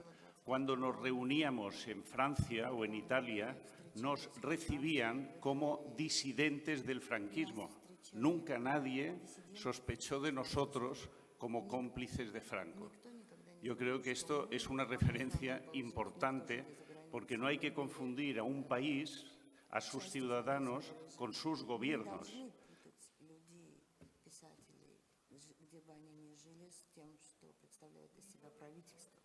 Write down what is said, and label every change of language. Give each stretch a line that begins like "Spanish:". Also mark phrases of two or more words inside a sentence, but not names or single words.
Spanish: Cuando nos reuníamos en Francia o en Italia, nos recibían como disidentes del franquismo. Nunca nadie sospechó de nosotros como cómplices de Franco. Yo creo que esto es una referencia importante porque no hay que confundir a un país, a sus ciudadanos, con sus gobiernos.
Russian: Должны путать людей, писателей, где бы они ни жили, с тем, что представляет из себя правительство.